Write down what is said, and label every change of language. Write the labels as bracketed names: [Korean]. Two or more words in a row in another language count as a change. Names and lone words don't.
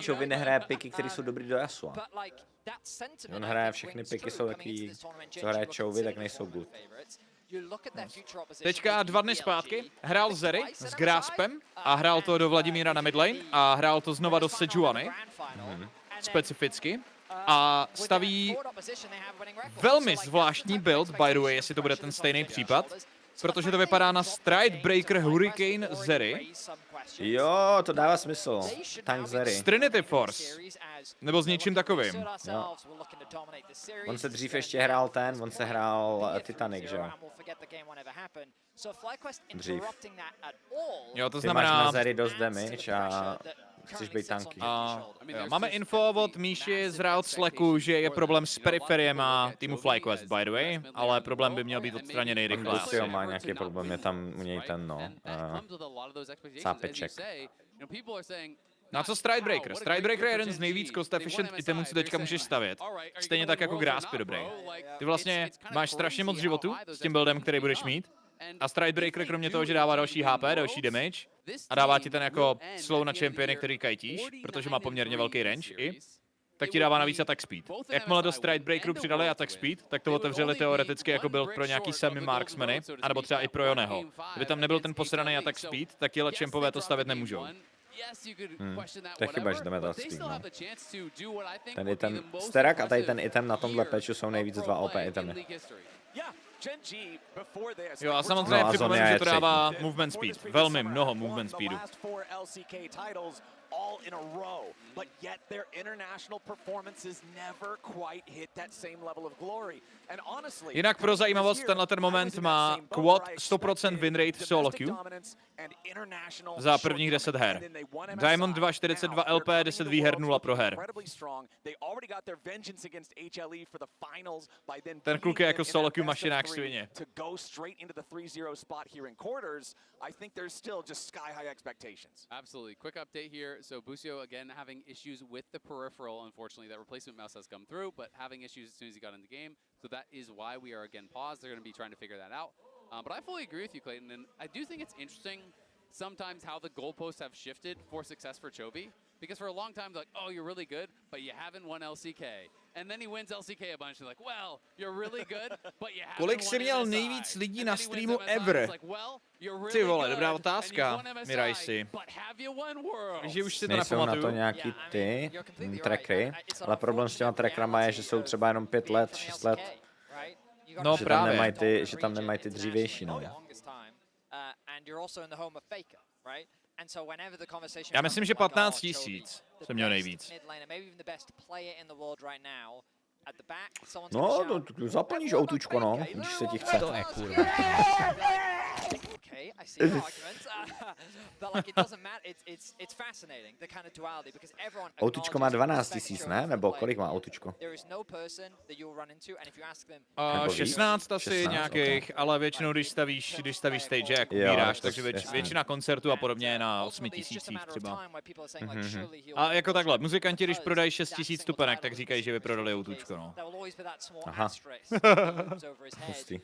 [Czech] Chovy nehraje piky, které jsou dobrý do Yasua. On hraje všechny piky, jsou takový, co hraje Chovy, tak nejsou good. Teďka 2 dny zpátky hrál Zery s Graspem a hrál to do Vladimíra na midlane a hrál to znova do Sejuany, specificky. A staví velmi zvláštní build, [English] by the way, [Czech] jestli to bude ten stejný případ, protože to vypadá na Stridebreaker Hurricane Zery, Jo, to dává smysl. Tank Zery. s Trinity Force, nebo s něčím takovým. Jo. On se dřív ještě hrál on se hrál Titanic, že jo? Dřív. Jo, to Ty máš na znamená... Zery dost damage a chceš být tanky. A, jo, máme info od Míši z Riot Slacku, že je problém s periferiema týmu FlyQuest, [English] by the way, [Czech] ale problém by měl být odstraněný rychle. Lucio má nějaký problém, je tam u něj ten, no, sápeček. Na co Stridebreaker? Stridebreaker je jeden z nejvíc [English] cost efficient [Czech] itemů, co teďka můžeš stavět. Stejně tak jako Grasp je dobrý. Ty vlastně máš strašně moc životu s tím buildem, který budeš mít. A Stridebreaker kromě toho, že dává další HP, další damage a dává ti ten jako slow na championy, který kajtíš, protože má poměrně velký range i, tak ti dává navíc [English] attack speed. [Czech] Jakmile do Stridebreakeru přidali [English] attack speed, [Czech] tak to otevřeli teoreticky jako build pro nějaký semi-marksmany, anebo třeba i pro Joneho. Kdyby tam nebyl ten posraný [English] attack speed, [Czech] tak tihle champové to stavět nemůžou. To je chyba, že jdeme dát speed, no. Tady ten Sterak a tady ten item na tomhle patchu jsou nejvíc 2 OP itemy. Jo a samozřejmě No a připomenu, Zonia že je to dává [English] movement speed. [Czech] Velmi mnoho movement speedu. [English] all in a row, but yet their international performances never quite hit that same level of glory. And honestly, [Czech] Jinak pro zajímavost, tenhle ten moment má Quad 100% [English] win rate [Czech] v [English] solo queue [Czech] za prvních 10 her. Diamond 2, 42 LP, 10 výher, 0 proher. Ten kluk je jako [English] solo queue [Czech] mašina jak svině. [English] I think there's still just sky high expectations. Absolutely. Quick update here. So Busio again having issues with the peripheral. Unfortunately, that replacement mouse has come through, but having issues as soon as he got in the game. So that is why we are again paused. They're going to be trying to figure that out. But I fully agree with you, Clayton, and I do think it's interesting sometimes how the goalposts have shifted for success for Chovy. Because for a long time, they're like, oh, you're really good, but you haven't won LCK. And then he wins LCK a bunch. They're like, well, you're really good, but you haven't [Czech] Kolik jsi měl [English] won [Czech] nejvíc [English] MSI. [Czech] lidí [English] And [Czech] na [English] then he wins [Czech] streamu [English] MSI, [Czech] ever? [English] it's like, well, you're really [Czech] Ty vole, [English] good, [Czech] dobrá [English] and [Czech] otázka, [English] you've won MSI, [Czech] Mirajsi. [English] but have you won Worlds? [Czech] Že už si to Nejsou na to nepamatuju. nějaký ty trackery, ale problém s těma trackerama je, že jsou třeba jenom 5 let, 6 let. No Že tam právě. nemají ty, že tam nemají ty dřívější, no. Já myslím, že 15 000 jsem měl nejvíc. No, to zaplníš outučko, no, když se ti chce. To je kurva. [English] Okay, I see the argument, but like it doesn't matter. It's fascinating the kind of duality because everyone. [Czech] Outučko má 12 000, ne? Nebo kolik má outučko? [English] There is no person that you'll run into, and if you ask them. [Czech] Nebo víc? 16 asi 16, nějakých, ale většinou, když stavíš stage, jak Jo, ubíráš, to takže jasně. většina koncertů a podobně je na 8 000 třeba. A jako takhle, muzikanti, když prodají 6 000 stupenek, tak říkají, že vyprodali outučko, no. Aha. Hustý.